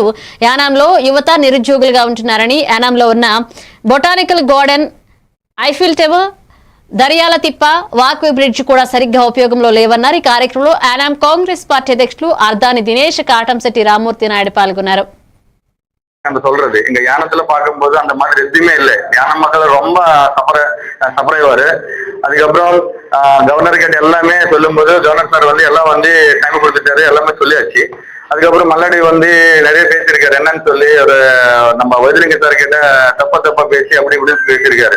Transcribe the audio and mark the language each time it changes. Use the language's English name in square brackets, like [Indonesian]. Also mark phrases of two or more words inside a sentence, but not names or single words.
[Telugu] యానాంలో యువత నిరుద్యోగులుగా ఉంటున్నారని, యానాంలో ఉన్న బొటానికల్ గార్డెన్, ఐఫిల్ టవర్, దర్యాల తిప్ప, వాక్వే బ్రిడ్జ్ కూడా సరిగ్గా ఉపయోగంలో లేవన్నారు. ఈ కార్యక్రమంలో యానాం కాంగ్రెస్ పార్టీ అధ్యక్షులు అర్దాని దినేష్, కాటంశెట్టి రామ్మూర్తి నాయుడు పాల్గొన్నారు. [Tamil] சொல்றது இங்க யானத்துல பார்க்கும்போது அந்த மாதிரி எதுவுமே இல்லை. யானை மக்கள் ரொம்ப சப்பரைவாரு. அதுக்கப்புறம் கவர்னர் கிட்ட எல்லாமே சொல்லும்போது கவர்னர் சார் வந்து எல்லாம் வந்து டைம் கொடுத்துட்டாரு, எல்லாமே சொல்லியாச்சு. அதுக்கப்புறம் மல்லாடி வந்து நிறைய பேசியிருக்காரு. என்னன்னு சொல்லி ஒரு நம்ம வைத்திலிங்க சார் கிட்ட தப்பா பேசி அப்படி இப்படின்னு பேசியிருக்காரு.